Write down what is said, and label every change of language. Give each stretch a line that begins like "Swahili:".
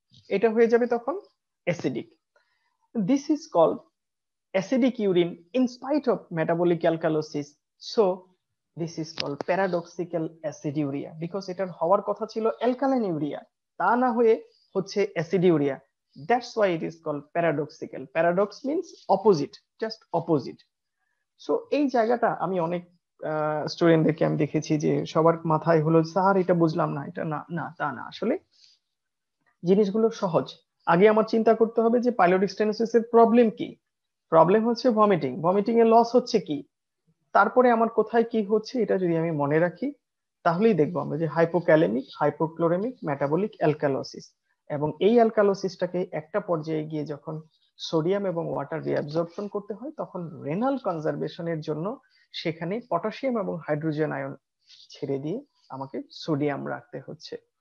Bangla: এটা হয়ে যাবে তখন
English: Acidic. This is called acidic urine in spite of metabolic alkalosis. So this is called paradoxical aciduria,
Bangla: because এটার হওয়ার কথা ছিল অ্যালকালাইন ইউরিয়া, তা না হয়ে হচ্ছে অ্যাসিডিউরিয়া।
English: That's why it is called paradoxical. Paradox means opposite, just opposite.
Bangla: So এই জায়গাটা আমি অনেক স্টুডেন্টদেরকে আমি দেখেছি যে সবার মাথায় হলো, স্যার এটা বুঝলাম না, এটা না, না তা না, আসলে জিনিসগুলো সহজ। আগে আমার চিন্তা করতে হবে যে পাইলোরিক স্টেনোসিস এর প্রবলেম কি। প্রবলেম হচ্ছে ভমিটিং, ভমিটিং এর লস হচ্ছে কি, তারপরে আমার কোথায় কি হচ্ছে এটা যদি আমি মনে রাখি, তাহলেই দেখবো আমরা যে হাইপোক্যালেমিক, হাইপোক্লোরেমিক, মেটাবলিক অ্যালকালোসিস, এবং এই অ্যালকালোসিসটাকে একটা পর্যায়ে গিয়ে যখন সোডিয়াম এবং ওয়াটার রিঅ্যাবজর্পশন করতে হয়, তখন রেনাল কনজারভেশনের জন্য সেখানে পটাশিয়াম এবং হাইড্রোজেন আয়ন ছেড়ে দিয়ে আমাকে সোডিয়াম রাখতে হচ্ছে।